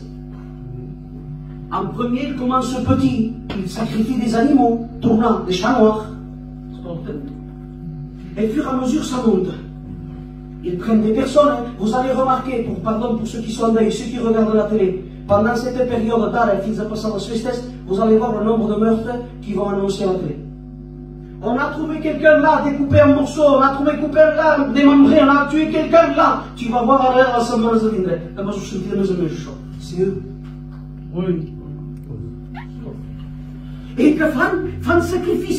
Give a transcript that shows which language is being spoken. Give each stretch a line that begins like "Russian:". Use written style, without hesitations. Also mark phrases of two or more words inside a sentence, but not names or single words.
French: En premier, ils commencent petit. Ils sacrifient des animaux, tournants, des chats noirs. Et au fur et à mesure, ça monte. Ils prennent des personnes. Vous allez remarquer, pardon pour ceux qui sont en deuil, ceux qui regardent la télé, pendant cette période d'arrêt,
Catalan: fins a passar les festes,
French: vous allez voir le nombre de meurtres qui vont annoncer à la télé. On a trouvé quelqu'un là, découpé en morceaux, on a trouvé quelqu'un là, démembré, on a tué quelqu'un là. Tu vas voir à la semaine de vindre. C'est eux. Oui. Et que font sacrifices.